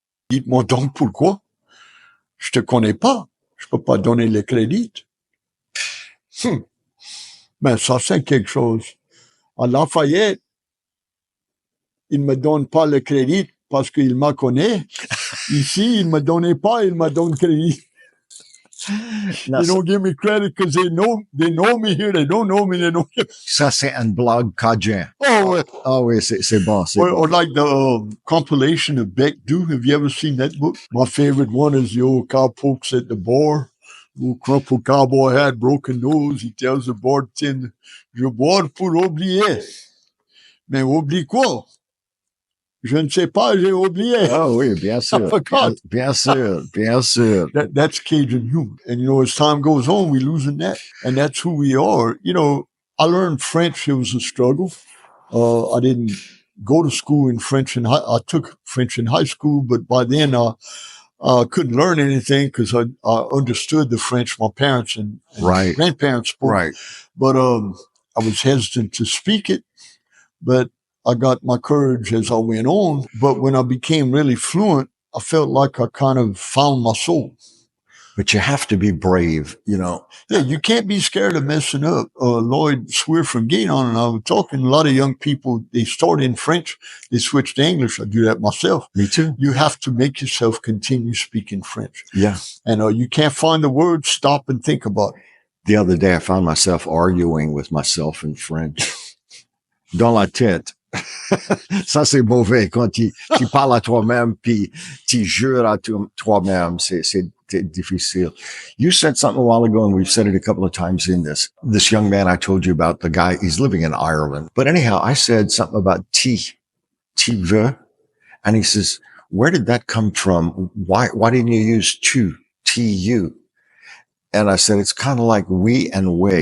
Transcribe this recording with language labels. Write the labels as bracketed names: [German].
[French] Dites-moi donc pourquoi. Je te connais pas. Je peux pas donner le crédit. Mais ça, c'est quelque chose. À Lafayette, il me donne pas le crédit parce qu'il m'a connaît. Ici, il me donnait pas, il m'a donné crédit. [English] They don't give me credit because they know me here. They don't know me. They don't. [French] Ça, c'est un blog cajun. Oh, ouais. Ah oui, c'est bon. [English] Or like the compilation of Beck Do. Have you ever seen that book? My favorite one is the old cowpokes at the bar. Little crumpled cowboy hat, broken nose. He tells the bartender, [French] je bois pour oublier. Mais oublie quoi? Je ne sais pas, j'ai oublié. Ah oui, bien sûr. Bien sûr. [English] That's Cajun humor. And, as time goes on, we're losing that. And that's who we are. I learned French. It was a struggle. I didn't go to school in French. I took French in high school, but by then I couldn't learn anything because I understood the French my parents and right. grandparents spoke. Right. But I was hesitant to speak it. But I got my courage as I went on. But when I became really fluent, I felt like I kind of found my soul. But you have to be brave, Yeah, you can't be scared of messing up. Lloyd Swear from Gaydon and I were talking, a lot of young people, they start in French, they switch to English. I do that myself. Me too. You have to make yourself continue speaking French. Yeah. And you can't find the word, stop and think about it. The other day, I found myself arguing with myself in French. [French] Dans la tête. Ça, c'est mauvais. Quand tu parles à toi-même, puis tu jures à toi-même, c'est difficile. [English] You said something a while ago, and we've said it a couple of times in this young man I told you about, the guy, he's living in Ireland. But anyhow, I said something about [French] tu veux, [English] and he says, where did that come from? Why didn't you use tu? And I said, it's kind of like we and we.